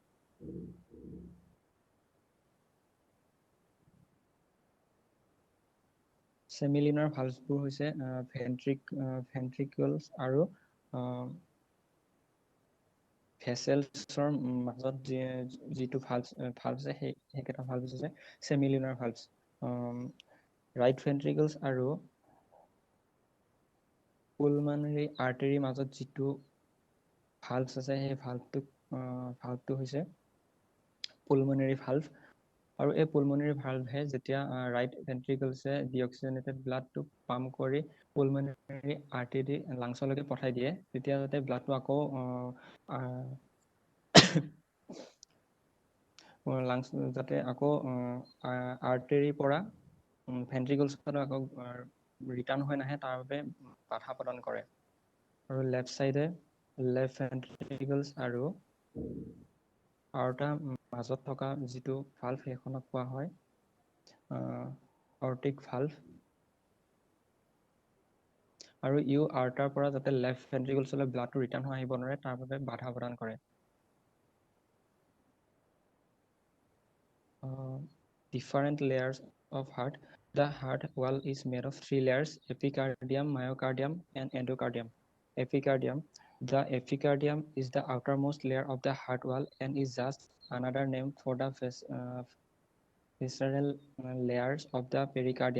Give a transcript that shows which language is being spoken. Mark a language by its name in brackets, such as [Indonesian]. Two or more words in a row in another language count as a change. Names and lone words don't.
[English] Semilunar valvesবোৰ [Assamese] হৈছে ventricles আৰু ভেসেলছৰ মাজত যিটো ভালভ আছে সেইকেইটা ভালভ হৈছে [English] semilunar valves. Right ventricles [Assamese] আৰু [English] pulmonary artery [Assamese] মাজত যিটো ভালভছ আছে সেই ভালভটো হৈছে [English] pulmonary valve। [Assamese] আৰু এই [English] pulmonary valve [Assamese] যেতিয়া [English] right ventriclesে deoxygenated bloodটো [Assamese] পাম্প কৰি [English] pulmonary artery [Assamese] লাংছলৈকে পঠাই দিয়ে তেতিয়া যাতে ব্লাডটো আকৌ লাংছ যাতে আকৌ আৰ্টেৰীৰ পৰা ভেন্ট্ৰিকলছলৈ আকৌ ৰিটাৰ্ণ হৈ নাহে তাৰ বাবে বাধা প্ৰদান কৰে। আৰু [English] left side left ventricles [Assamese] আৰু aorta মাজত থকা যিটো valve সেইখনক কোৱা হয় [English] aortic valve [Assamese] আৰু ইউ আৰ্টাৰ পৰা যাতে [English] left ventricles [Assamese] ব্লাডটো ৰিটাৰ্ণ হৈ আহিব নোৱাৰে তাৰ বাবে বাধা প্ৰদান কৰে [English] different layers of heart the heart wall is made of 3 layers epicardium myocardium and endocardium epicardium the epicardium is the outermost layer of the heart wall and is just another name for the visceral layers of the pericardium.